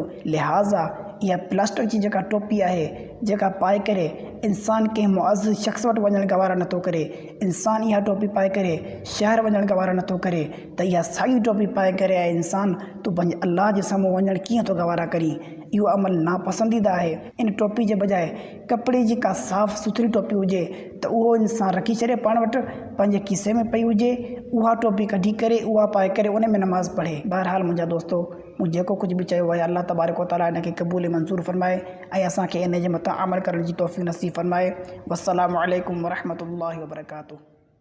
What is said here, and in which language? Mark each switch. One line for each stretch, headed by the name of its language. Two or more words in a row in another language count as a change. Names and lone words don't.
Sindhi: लिहाज़ा इहा प्लास्टिक जी जेका टोपी आहे, जेका पाए करे इंसान कंहिं मुअज़्ज़ज़ शख़्स वटि वञणु गवारा नथो करे, इंसान इहा टोपी पाए करे शहर वञणु गवारा नथो करे, त इहा साई टोपी पाए करे आहे इंसान तूं पंहिंजे अल्लाह जे साम्हूं वञणु कीअं थो गवारा करी। इहो अमल नापसंदीदा आहे। इन टोपी जे बजाए कपिड़े जी का साफ़ सुथरी टोपी हुजे त उहो इंसान रखी छॾे पाण वटि, पंहिंजे खीसे में पई हुजे, उहा टोपी कढी करे उहा पाए करे उन में नमाज़ पढ़े। बहरहाल मुंहिंजा दोस्तो, मूं जेको कुझु बि चयो आहे,
Arabic: الله تبارك وتعالى
Sindhi: इनखे क़बूल मंज़ूर फरमाए ऐं असांखे इन जे मथां अमल करण जी तौफ़ीक़ नसीब फरमाए।
Arabic: والسلام عليكم ورحمة الله وبركاته.